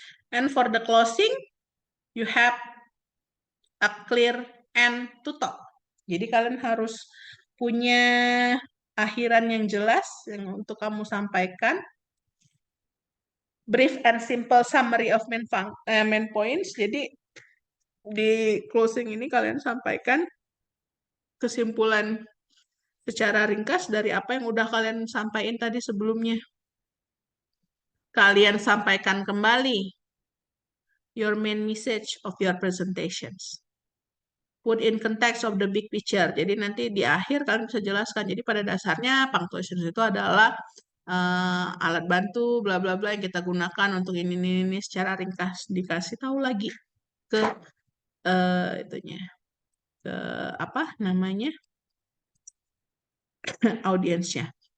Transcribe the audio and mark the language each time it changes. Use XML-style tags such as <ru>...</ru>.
<en>And for the closing, you have a clear end to talk.</en> <id>Jadi kalian harus punya akhiran yang jelas yang untuk kamu sampaikan.</id> <en>Brief and simple summary of main points.</en> <id>Jadi di closing ini kalian sampaikan kesimpulan secara ringkas dari apa yang udah kalian sampaikan tadi sebelumnya. Kalian sampaikan kembali</id> <en>your main message of your presentations. Put in context of the big picture.</en> <id>Jadi nanti di akhir kalian bisa jelaskan. Jadi pada dasarnya punctuation itu adalah alat bantu bla bla bla yang kita gunakan untuk ini secara ringkas, dikasih tahu lagi ke itunya, ke apa namanya audiensnya.</id>